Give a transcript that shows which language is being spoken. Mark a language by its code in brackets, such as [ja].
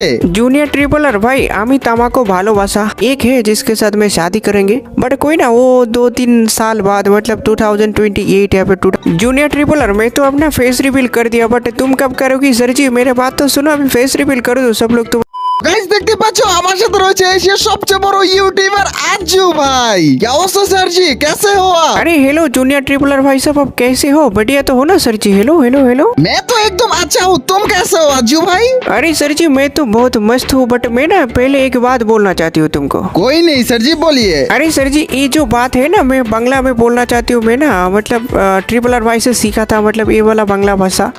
[hi] Junior tripler भाई [bn] आमी तामाको भालोबासा [hi] एक है जिसके साथ में शादी करेंगे, बट कोई ना वो 2-3 साल बाद मतलब 2028 या फिर जूनियर ट्रिपलर मैं तो अपना फेस रिवील कर दिया, बट तुम कब करोगी सर जी? मेरे बात तो सुनो, अभी फेस रिवील कर दो सब लोग। तुम [bn] গাইস দেখতে পাচ্ছ আমার সাথে রয়েছে এশিয়ার সবচেয়ে বড় ইউটিউবার আজু ভাই। [hi] क्या अवस्था सर जी, कैसे हो आप? अरे हेलो जूनियर ट्रिपलर भाई साहब, आप कैसे हो? बढ़िया तो हो ना सर जी? Hello hello hello. मैं तो एकदम अच्छा हूँ, तुम कैसे हो अज्जू भाई? अरे सर जी मैं तो बहुत मस्त हूँ, बट मैं ना पहले एक बात बोलना चाहती हूँ तुमको। कोई नहीं सर जी, बोलिए। अरे सर जी ये जो बात है ना, मैं बांग्ला में बोलना चाहती हूँ। मैं ना मतलब ट्रिपलर भाई से सीखा था, मतलब ये वाला बांग्ला भाषा।